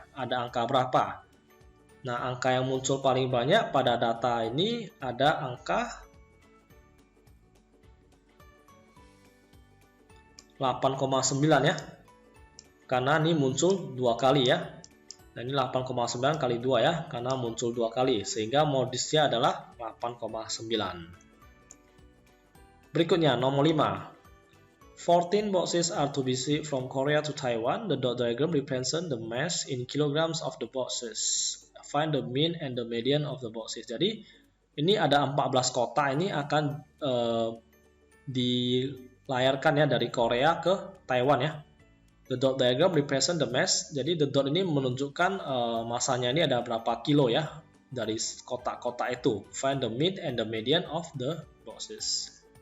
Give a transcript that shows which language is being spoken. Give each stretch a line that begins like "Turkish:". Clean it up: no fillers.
Indonesian: Ada angka berapa? Nah, angka yang muncul paling banyak pada data ini ada angka 8,9 ya. Karena ini muncul 2 kali ya. Nah, ini 8,9 kali 2 ya, karena muncul 2 kali, sehingga modusnya adalah 8,9. Berikutnya, nomor 5.
English: 14 boxes are to be shipped from Korea to Taiwan. The dot diagram represents the mass in kilograms of the boxes. Find the mean and the median of the boxes.
Indonesian: Jadi, ini ada 14 kota, ini akan dilayarkan ya dari Korea ke Taiwan ya.
English: The dot diagram represent the mass.
Indonesian: Jadi
English: the dot
Indonesian: ini menunjukkan masanya ini ada berapa kilo ya dari kotak-kotak itu.
English: Find the mean and the median of the boxes.